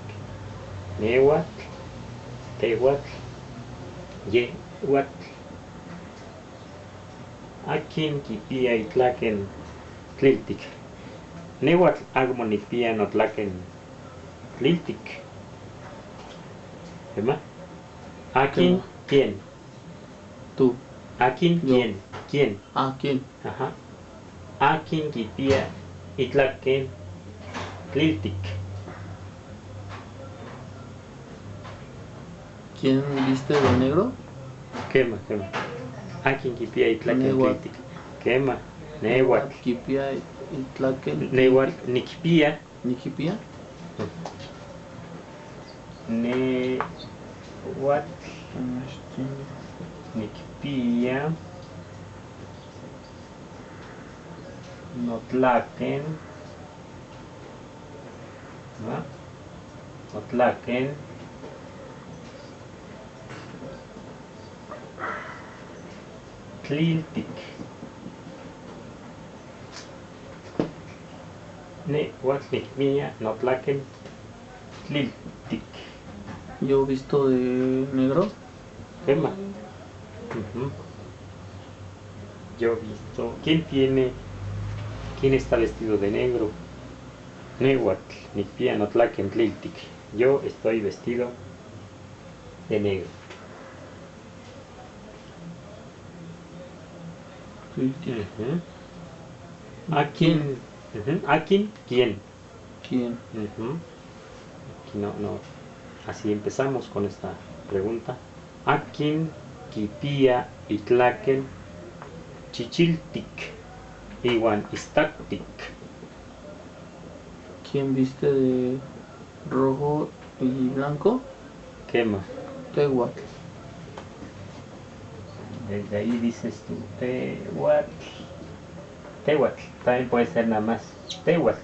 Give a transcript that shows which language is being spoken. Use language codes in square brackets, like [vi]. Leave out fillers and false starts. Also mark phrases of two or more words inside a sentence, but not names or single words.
[nah] Newatl, tewatl, yewatl. Akin kipia itlaken tliltik. Newatl agmo nikpia notlaken tliltik. ¿Ema? Akin, ¿quién? [es] Tú. [nah] Akin, [es] Yo. ¿quién? ¿Quién? ¿Quién? [nah] Ajá. Akin kipia itlaken tliltik. [es] ¿Quién viste de negro? [nah] Quema. Akin kipia itlaken Newatl. tliltik. Quema. Newatl. Kipia itlaken. Newatl nikpia. Nikipia. Newatl nikpia notlaken. ¿No? Notlaken tliltik. Newatl nikpia notlaken tliltik. [es] Yo visto de negro. Quema. Yo he visto. ¿Quién está vestido de negro? [nah] Newatl nikpia notlaken tliltik. [es] Yo estoy vestido de negro. [nah] Tliltik. Akin. Akin, ¿quién? [es] ¿Quién? Aquí no. Así empezamos con esta pregunta. [nah] Akin kipia itlaken chichiltik iwan istaktik. [es] ¿Quién viste de rojo y blanco? [nah] Quema. Tewatl. [es] Desde ahí dices tú Tewatl. [nah] Tewatl. [es] También puede ser nada más Tewatl.